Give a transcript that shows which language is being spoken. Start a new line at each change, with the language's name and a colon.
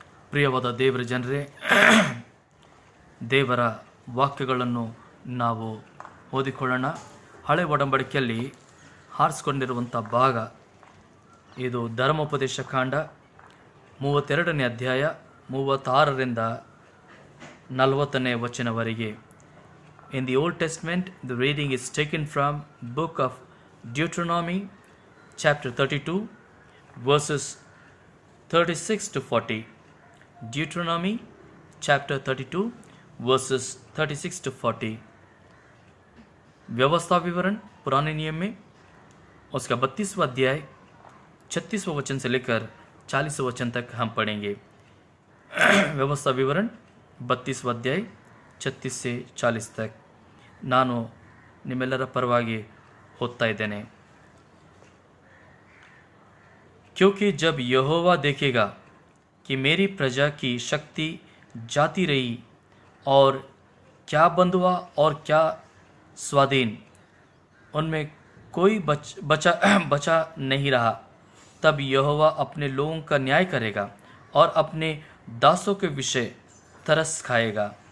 Kannada: ಪ್ರಿಯವಾದ ದೇವರ ಜನರೇ, ದೇವರ ವಾಕ್ಯಗಳನ್ನು ನಾವು ಓದಿಕೊಳ್ಳೋಣ. ಹಳೆ ಒಡಂಬಡಿಕೆಯಲ್ಲಿ ಆರಿಸಿಕೊಂಡಿರುವಂಥ ಭಾಗ ಇದು ಧರ್ಮೋಪದೇಶ ಕಾಂಡ 32ನೇ ಅಧ್ಯಾಯ 36ರಿಂದ 40ನೇ ವಚನವರೆಗೆ.
English: In the Old Testament, the reading is taken from book of Deuteronomy, chapter 32, verses 36 to 40. Deuteronomy, chapter 32, verses 36 to 40.
Hindi: व्यवस्था विवरण पुराने नियम में उसका 32वां अध्याय 36वां वचन से लेकर 40वां वचन तक हम पढ़ेंगे. व्यवस्था विवरण 32वां अध्याय 36 से 40 तक
Kannada: ನಾನು ನಿಮ್ಮೆಲ್ಲರ ಪರವಾಗಿ ಓದ್ತಾ ಇದ್ದೇನೆ.
Hindi: क्योंकि जब यहोवा देखेगा कि मेरी प्रजा की शक्ति जाती रही और क्या बंधुआ और क्या स्वाधीन उनमें कोई बचा नहीं रहा, तब यहोवा अपने लोगों का न्याय करेगा और अपने दासों के विषय तरस खाएगा.